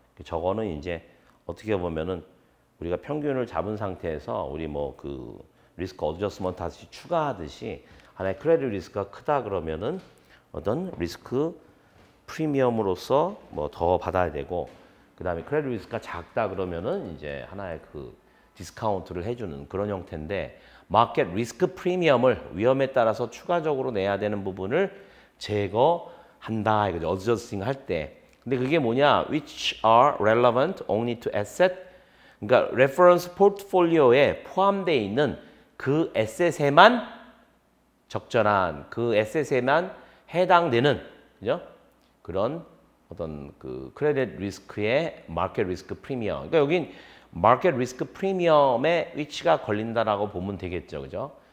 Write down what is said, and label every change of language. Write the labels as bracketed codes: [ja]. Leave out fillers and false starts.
[ko] 저거는 이제 어떻게 보면은 우리가 평균을 잡은 상태에서 우리 뭐 그 리스크 어드저스먼트 다시 추가하듯이 하나의 크레딧 리스크가 크다 그러면은 어떤 리스크 프리미엄으로서 뭐 더 받아야 되고, 그다음에 크레딧 리스크가 작다 그러면은 이제 하나의 그 디스카운트를 해주는 그런 형태인데, 마켓 리스크 프리미엄을 위험에 따라서 추가적으로 내야 되는 부분을 제거한다 이거죠. 어드저스팅 할 때. 근데 그게 뭐냐? [en] Which are relevant only to asset. [ko] 그러니까 레퍼런스 포트폴리오에 포함되어 있는 그 에셋에만 적절한 그 에셋에만 해당되는, 그죠? 그런 어떤 그 크레딧 리스크의 마켓 리스크 프리미엄. 그러니까 여긴 마켓 리스크 프리미엄의 위치가 걸린다라고 보면 되겠죠, 그죠?